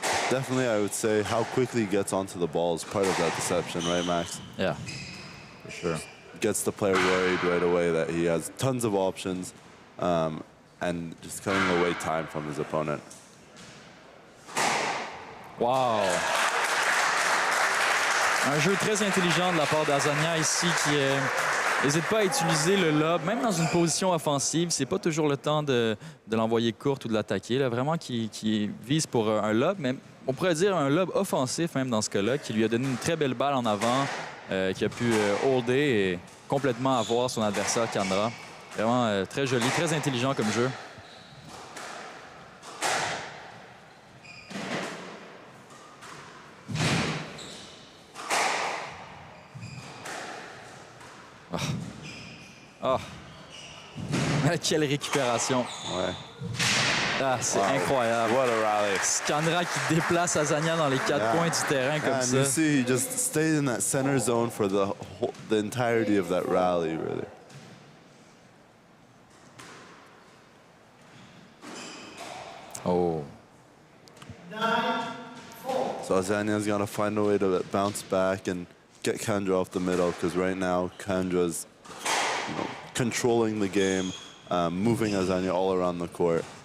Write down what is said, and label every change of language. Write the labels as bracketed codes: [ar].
[en] Definitely, I would say how quickly he gets onto the ball is part of that deception, right, Max? Yeah, for sure. Gets the player worried right away that he has tons of options and just cutting away time from his opponent. Wow! [fr] Un jeu très intelligent de la part d'Azaña ici qui n'hésite pas à utiliser le lob, même dans une position offensive. C'est pas toujours le temps de l'envoyer courte ou de l'attaquer. Vraiment qui vise pour un lob, mais on pourrait dire un lob offensif même dans ce cas-là, qui lui a donné une très belle balle en avant, qui a pu holder et complètement avoir son adversaire Kandra. Vraiment très joli, très intelligent comme jeu. Oh. Quelle récupération. Ouais. Ah, c'est incroyable. [en] What a rally. [fr] Kandra qui déplace Azaña dans les 4 coins du terrain comme ça. [en] You see, he just stayed in that center zone for the entirety of that rally, really. Oh. So Azaña's got to find a way to bounce back and get Kandra off the middle because right now Kandra's controlling the game, moving Azaña all around the court.